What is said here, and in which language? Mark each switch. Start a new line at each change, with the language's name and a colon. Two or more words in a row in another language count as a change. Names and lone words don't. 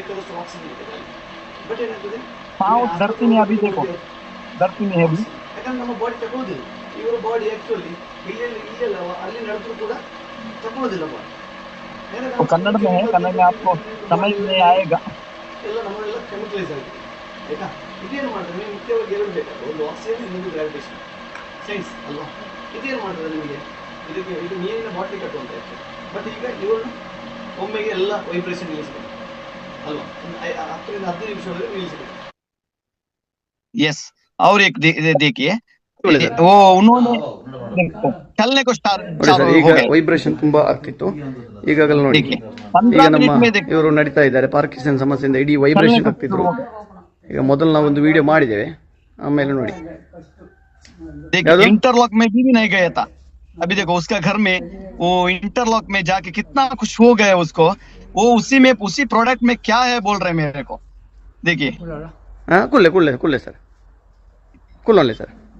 Hindi: पाँव धरती में, अभी देखो धरती में है अभी। वो कन्नड़ में है, कन्नड़ में आपको समझ में आएगा।
Kannada: ಇದೇನು ಮಾಡ್ತಾರೆ ಮುಖ್ಯವಾಗಿ ಎರಡು ಬೇಕಾ, ಒಂದು ಆಕ್ಸಿಜನ್, ಇನ್ನೊಂದು
English: gravitation science
Kannada: ಅಲ್ವಾ. ಇದೇನು ಮಾಡ್ತದೆ ನಿಮಗೆ, ಇದು ನೀರಿನ ಬಾಟ್ಲಿ ಕಟ್ಟುವಂತ ಇರ್ತದೆ. ಬಟ್ ಈಗ ಇವರು ಒಮ್ಮೆಗೆ ಎಲ್ಲ ವೈಬ್ರೇಷನ್ ನಿಲ್ಲಿಸಬೇಕು ಅಲ್ವಾ, 10 ರಿಂದ 15 ನಿಮಿಷದವರೆಗೆ ನಿಲ್ಲಿಸಬೇಕು.
Hindi: यस, और एक देखिए वो उन्होंने चलने को स्टार्ट हो गए।
Kannada: ವೈಬ್ರೇಷನ್ ತುಂಬಾ ಆಗ್ತಿತ್ತು, ಈಗಾಗಲೇ ನೋಡಿ ಈಗ ನಮ್ಮ ಇವರು ನಡೀತಾ ಇದ್ದಾರೆ. ಪಾರ್ಕಿನ್ಸನ್ ಸಮಸ್ಯೆಯಿಂದ ಇಡೀ ವೈಬ್ರೇಷನ್ ಆಗ್ತಿದ್ರು. ಈಗ ಮೊದಲು ನಾವು ಒಂದು ವಿಡಿಯೋ ಮಾಡಿದ್ದೇವೆ, ಆಮೇಲೆ ನೋಡಿ
Hindi: इंटरलॉक में भी नहीं गया था। अभी देखो उसका घर में वो इंटरलॉक में जाके कितना खुश हो गया उसको। वो उसी प्रोडक्ट में क्या है बोल रहे मेरे को। देखिए कुल्ले सर, कुल्ले सर